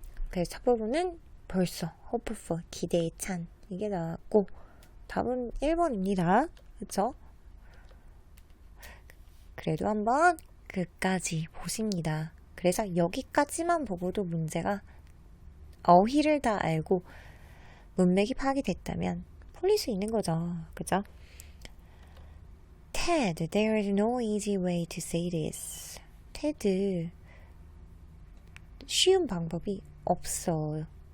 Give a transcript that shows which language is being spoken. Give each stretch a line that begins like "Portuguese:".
Korean: 그래서 첫 부분은 벌써 hopeful 기대에 찬 이게 나왔고 답은 1번입니다. 그쵸? 그래도 한번 끝까지 보십니다. 그래서 여기까지만 보고도 문제가 어휘를 다 알고 문맥이 파악이 됐다면 풀릴 수 있는 거죠. 그죠?
English: Ted, there is no easy way to say this.
Korean: Ted, 쉬운 방법이 없어.